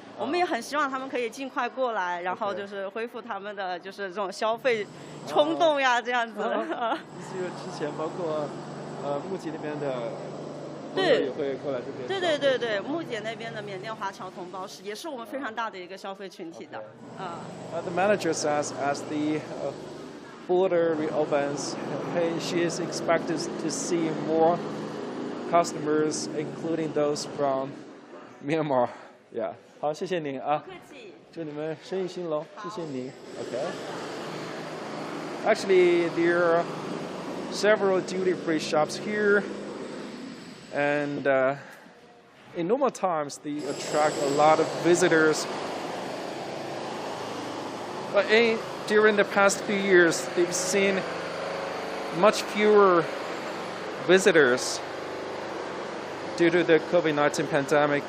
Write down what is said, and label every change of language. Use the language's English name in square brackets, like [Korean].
[Chinese] 我们也很希望他们可以尽快过来，然后就是恢复他们的就是这种消费冲动呀，这样子。就是之前包括木姐那边的对，也会过来这边。对，木姐那边的缅甸华侨同胞也是我们非常大的一个消费群体的。 [English] The manager says as the border reopens, she is expected to see more customers, including those from Myanmar. Yeah. [Chinese] 好，谢谢您啊！不客气。祝你们生意兴隆，谢谢您。 [English] Okay. Actually, there are several duty-free shops here, and in normal times, they attract a lot of visitors. But during the past few years, they've seen much fewer visitors due to the COVID-19 pandemic.